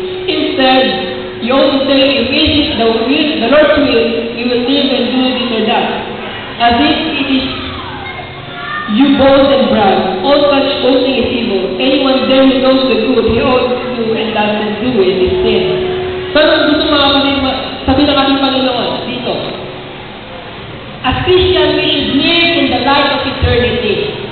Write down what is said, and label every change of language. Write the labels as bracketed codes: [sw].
[en] Instead, you also say, if it is the Lord's will, we will live and do this or that. As if it is you boast and brag. All such boasting is evil. Anyone then who knows the good he ought to do and doesn't do it is sin. [tl] So, ano gusto mga kapatid sabi ng ating Panginoon dito? [en] As Christians, we should live in the light of eternity.